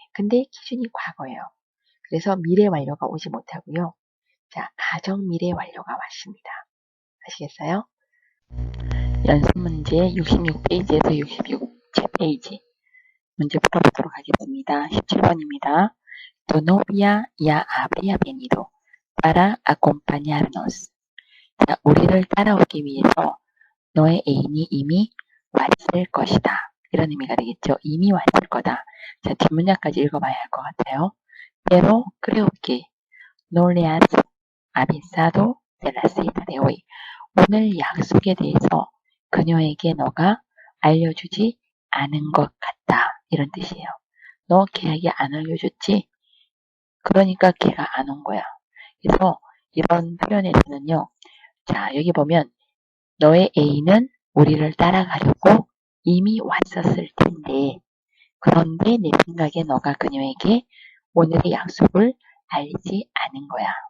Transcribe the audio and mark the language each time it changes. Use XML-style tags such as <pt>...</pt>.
<ko>근데 기준이 과거예요. 그래서 미래 완료가 오지 못하고요. 자, 가정 미래 완료가 왔습니다. 아시겠어요? 연습 문제 66페이지에서 66페이지 문제 풀어보도록 하겠습니다. 17번입니다.</ko> <es>Tu novia ya habría venido para acompañarnos.</es> <ko>자, 우리를 따라오기 위해서 너의 애인이 이미 왔을 것이다. 이런 의미가 되겠죠. 이미 왔을 거다. 자, 뒷문장까지 읽어봐야 할 것 같아요.</ko> <es>Pero creo que no le has avisado de la cita de hoy.</es> <ko>오늘 약속에 대해서 그녀에게 너가 알려주지 않은 것 같다. 이런 뜻이에요. 너 걔에게 안 알려줬지? 그러니까 걔가 안 온 거야. 그래서 이런 표현에서는요. 자, 여기 보면 너의 A는 우리를 따라가려고 이미 왔었을 텐데 그런데 내 생각에 너가 그녀에게 오늘의 약속을 알리지 않은 거야.</ko>